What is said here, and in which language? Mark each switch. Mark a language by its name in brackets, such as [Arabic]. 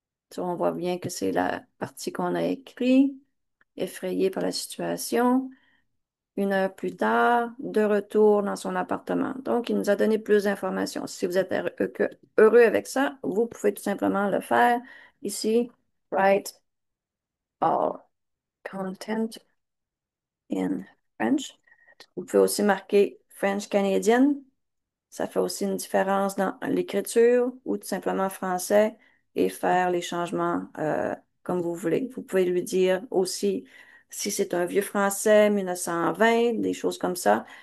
[French] Ça, on voit bien que c'est la partie qu'on a écrite, effrayé par la situation. 1 heure plus tard, de retour dans son appartement. Donc, il nous a donné plus d'informations. Si vous êtes heureux avec ça, vous pouvez tout simplement le faire. [English] Ici, write all content in French. [French] Vous pouvez aussi marquer French canadienne. Ça fait aussi une différence dans l'écriture ou tout simplement français et faire les changements comme vous voulez. Vous pouvez lui dire aussi si c'est un vieux français, 1920, des choses comme ça.